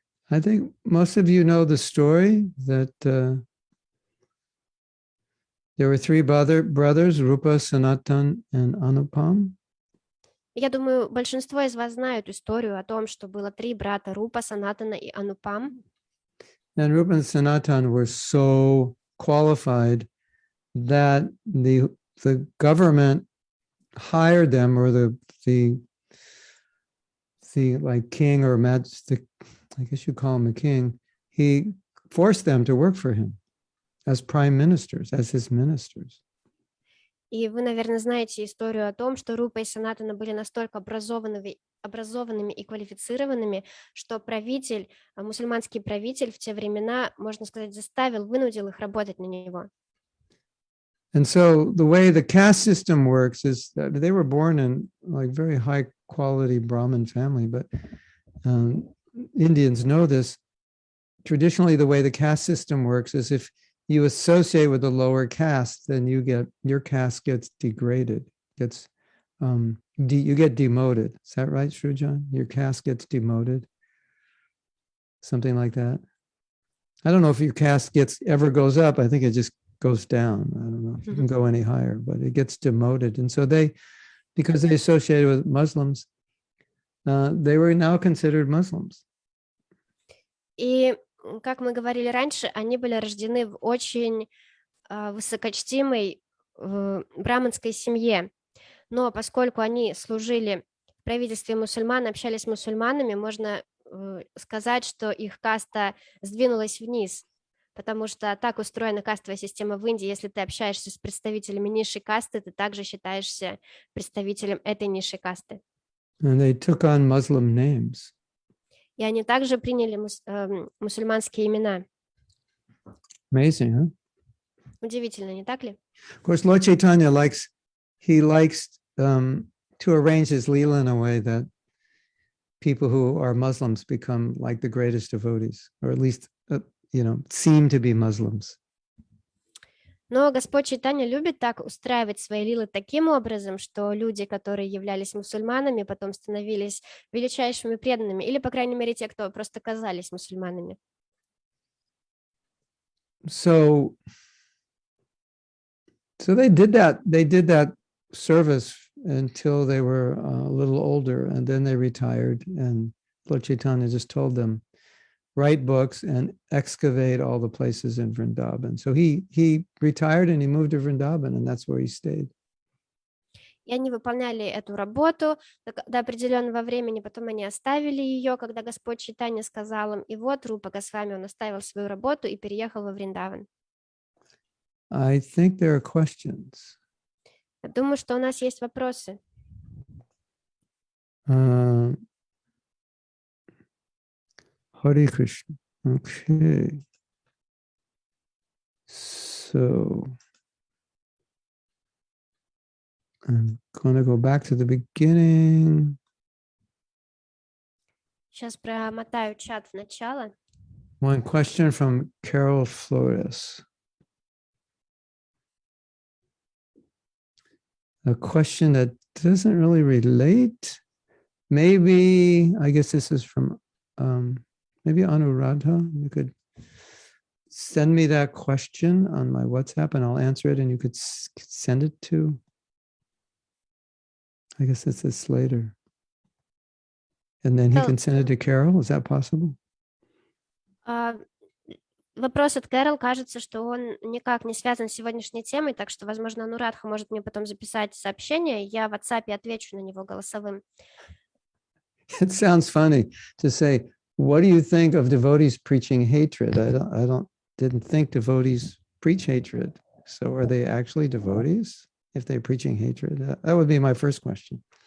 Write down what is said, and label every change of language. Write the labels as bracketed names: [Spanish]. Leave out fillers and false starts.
[English] I think most of you know the story that there were three brothers, Rupa, Sanatan, and Anupam. [Russian] Я думаю, большинство из вас знают историю о том, что было три брата Рупа, Санатана и Анупам. [English] And Rupa and Sanatan were so qualified that the government hired them, or the like king or majesty, I guess you call him a king, he forced them to work for him as prime ministers, as his ministers. [Russian] И вы, наверное, знаете историю о том, что Рупа и Санатана были настолько образованными и квалифицированными, что мусульманский правитель в те времена, можно сказать, вынудил их работать на него. [English] And so the way the caste system works is that they were born in like very high quality Brahmin family, but Indians know this. Traditionally, the way the caste system works is if you associate with a lower caste, then your caste gets degraded, you get demoted. Is that right, Srujan? Your caste gets demoted, something like that. I don't know if your caste ever goes up. I think it just goes down. I don't know if it can go any higher, but it gets demoted. And so because they associated with Muslims, they were now considered Muslims. [Russian] И, как мы говорили раньше, они были рождены в очень высокочтимой браманской семье. Но поскольку они служили в правительстве мусульман, общались с мусульманами, можно сказать, что их каста сдвинулась вниз, потому что так устроена кастовая система в Индии. Если ты общаешься с представителями низшей касты, ты также считаешься представителем этой низшей касты. [English] And they took on Muslim names. [Russian] И они также приняли мусульманские имена. [English] Amazing, huh? [Russian] Удивительно, не так ли? [English] Of course, Lord Chaitanya likes to arrange his Leela in a way that people who are Muslims become like the greatest devotees, or at least, seem to be Muslims. [Russian] Но Господь Чайтанья любит так устраивать свои лилы таким образом, что люди, которые являлись мусульманами, потом становились величайшими преданными, или, по крайней мере, те, кто просто казались мусульманами. [English] So they did that service until they were a little older, and then they retired, and Lord Chaitanya just told them, write books, and excavate all the places in Vrindavan. So he retired and he moved to Vrindavan, and that's where he stayed. [Russian] И они выполняли эту работу до определенного времени, потом они оставили ее, когда Господь Чайтанья сказал им, и вот Рупа Госвами, он оставил свою работу и переехал во Вриндаван. [English] I think there are questions. [Russian] Я думаю, что у нас есть вопросы. [English] Hare Krishna. Okay. So I'm going to go back to the beginning. [Russian] Сейчас промотаю чат в начало. [English] One question from Carol Flores. A question that doesn't really relate. Maybe, I guess this is from maybe Anuradha. You could send me that question on my WhatsApp and I'll answer it and you could send it to, I guess it's this later. And then he can send it to Carol. Is that possible? [Russian] Вопрос от Кэрол, кажется, что он никак не связан с сегодняшней темой, так что, возможно, Анурадха может мне потом записать сообщение, я в WhatsApp отвечу на него голосовым. [English] It sounds funny to say, what do you think of devotees preaching hatred? I didn't think devotees preach hatred. So are they actually devotees if they're preaching hatred? That would be my first question.